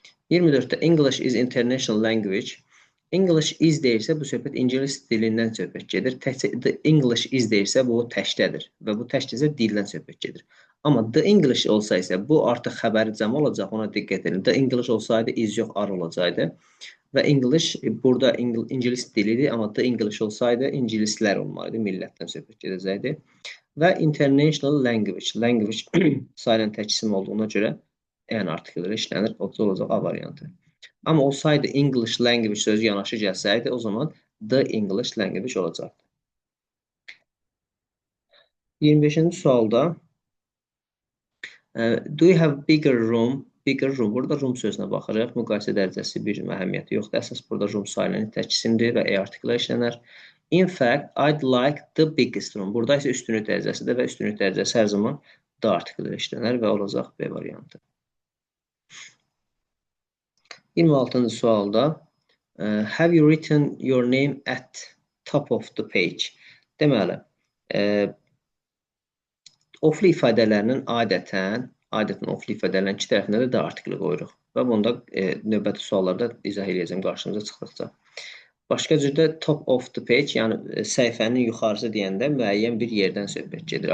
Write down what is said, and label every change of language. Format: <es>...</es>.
<az>24-də</az> <en>English is international language.</en> <az>English is deyirsə bu söhbət ingilis dilindən söhbət gedir. The English is deyirsə bu təkdədir və bu təkdirsə dildən söhbət gedir. Amma the English olsa isə bu artıq xəbəri cəm olacaq, ona diqqət edin. The English olsaydı is yox ar olacaqdı. Və English burada ingilis dilidir, amma the English olsaydı ingilislər olmalıydı, millətdən söhbət gedəcəkdi. Və international language, language sayılan tək isim olduğuna görə N article ilə işlənir, o da olacaq A variantı. Amma olsaydı English language sözü yanaşı gəlsəydi, o zaman the English language olacaqdı. 25-ci sualda</az> <en>do you have bigger room? Bigger room.</en> <az>Burada room sözünə baxırıq. Müqayisə dərəcəsi bir əhəmiyyəti yoxdur. Əsas burada room sayılan tək isimdir və E article işlənər.</az> <en>In fact, I'd like the biggest room.</en> <az>Burada isə üstünlük dərəcəsidir və üstünlük dərəcəsi hər zaman D article işlənər və olacaq B variantı. 26-cı sualda</az> <en>have you written your name at top of the page?</en> <az>Deməli, oflu ifadələrinin adətən adətən oflu ifadələrin iki tərəfində də the artikli qoyuruq. Və bunda növbəti suallarda izah edəcəm qarşımıza çıxdıqca. Başqa cürdə</az> <en>top of the page,</en> <az>yəni səhifənin yuxarısı deyəndə müəyyən bir yerdən söhbət gedir.</az>